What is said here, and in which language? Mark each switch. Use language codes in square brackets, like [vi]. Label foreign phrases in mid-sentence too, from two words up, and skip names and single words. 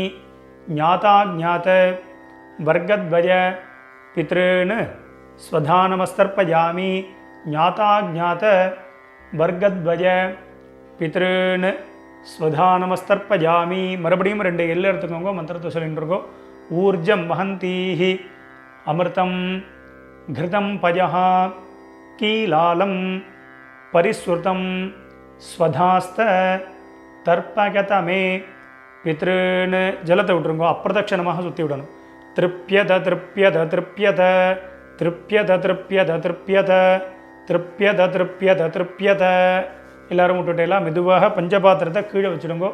[sa] ज्ञाता जात वर्गद्वय पितॄन् स्वधानमस्तर्पयामि. ज्ञाता जात वर्गद्वय पितॄन् स्वधानमस्तर्पयामि. [ta] மறுபடியும் ரெண்டு எல்லை எடுத்துக்கோங்க, மந்திரத்தை சொல்லிட்டு இருக்கோம். [sa] ऊर्जं वहन्तीः अमृतं घृतं पयः कीलालं परिस्रुतं स्वधास्थ तर्पयतमे पितॄन् [ta] ஜலத்தை விட்டுருங்கோ. அப்பிரதட்சணமாக சுற்றி விடணும். [sa] तृप्यत तृप्यत तृप्यत तृप्यत तृप्यत तृप्यत तृप्यत तृप्यत तृप्यत. [ta] எல்லாரும் விட்டுட்டேலாம் மெதுவாக பஞ்சபாத்திரத்தை கீழே வச்சுடுங்கோ.